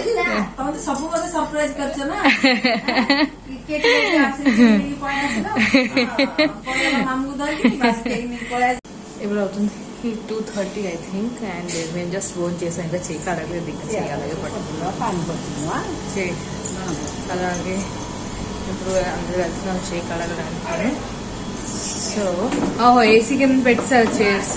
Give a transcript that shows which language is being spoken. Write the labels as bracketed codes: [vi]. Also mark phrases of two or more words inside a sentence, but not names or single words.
[or] ତମେ ତ ସବୁ ମତେ ସରପ୍ରାଇଜ କରିଛ ନା କେକ୍ ନେଇକି ଆସିକି ପଳେଇ ଆସିଲ ମାମୁକୁ ଧରିକି ବାସ୍ କେକ୍ ନେଇକି ପଳେଇ ଆସିଲ. [te] ఇప్పుడు అవుతుంది 2:30 [en] I think. [te] అండ్ మేము జస్ట్ ఫోన్ చేసాం, ఇంకా చేయి కడగలేదు, ఇంకా చేయి అలాగే పట్టుకున్నాం. చేయి అలాగే ఇప్పుడు అందరూ వెళ్తున్నాం చేయి కడగడానికి. [en] so AC [te] కింద పెట్టారు చైర్స్.